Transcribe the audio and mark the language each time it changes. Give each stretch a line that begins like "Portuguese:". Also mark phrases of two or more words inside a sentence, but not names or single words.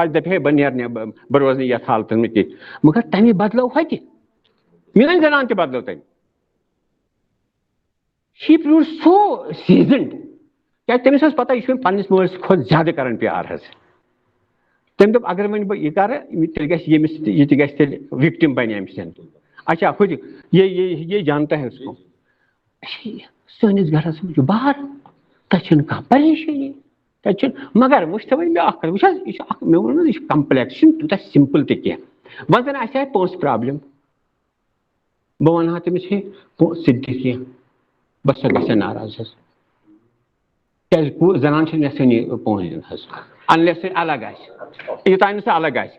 Kashmiri: آز دپہِ ہے بہٕ نیرٕ نہٕ, بہٕ روزٕ نہٕ یتھ حالتن منٛز کینٛہہ. مگر تمہِ بدلو ہوتہِ میٲنۍ زنان تہِ بدلو تمہِ.
English: she proved so seasoned,
Kashmiri: کیازِ تٔمِس ٲس پتہ یہِ چھُ پننِس مٲلِس کھۄتہٕ زیادٕ کران پیار حظ. تٔمۍ دوٚپ اگر وۄنۍ بہٕ یہِ کرٕ تیٚلہِ گژھِ ییٚمِس تہِ, یہِ تہِ گژھِ تیٚلہِ وِکٹِم بنہِ اَمہِ سۭتۍ.
Urdu: اچھا ہُہ یہ جانتا ہے اس کو.
Kashmiri: سٲنِس گرس منٛز چھُ بہر, تتہِ چھُنہٕ کانٛہہ پریشٲنی, تتہِ چھُنہٕ. مگر وٕچھ تہٕ وۄنۍ مےٚ اکھ کتھ, وٕچھ حظ یہِ چھُ اکھ, مےٚ ووٚن نہ یہِ چھُ کمپلیکس, یہِ چھُنہٕ تیوٗتاہ سمپل تہِ کینٛہہ. وۄنۍ زن آسہِ ہا پونٛسہٕ پرابلم, بہٕ ونہٕ ہا تٔمِس ہے پونٛسہٕ ژٕ دِ کینٛہہ, بس سۄ گژھِ ناراض حظ, کیازِ زنان چھِ یژھٲنی پونٛسہٕ دِنۍ حظ, انلیس سۄ الگ آسہِ, یوٚتانۍ نہٕ سۄ الگ آسہِ.